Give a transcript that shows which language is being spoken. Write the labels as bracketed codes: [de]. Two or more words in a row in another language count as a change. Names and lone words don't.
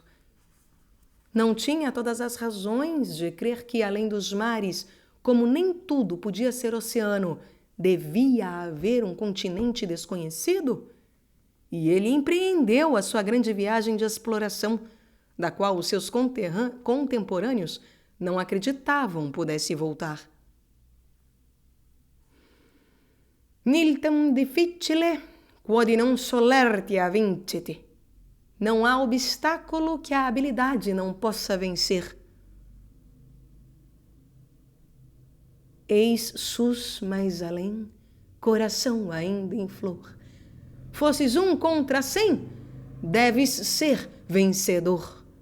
[pt] Não tinha todas as razões de crer que, além dos mares, como nem tudo podia ser oceano, devia haver um continente desconhecido? E ele empreendeu a sua grande viagem de exploração, da qual os seus contemporâneos não acreditavam pudesse voltar. [la] Niltem difficile, quod non solertia vincit. [pt] Não há obstáculo que a habilidade não possa vencer. Eis sus mais além, coração ainda em flor. Fosses 1 contra 100, deves ser vencedor.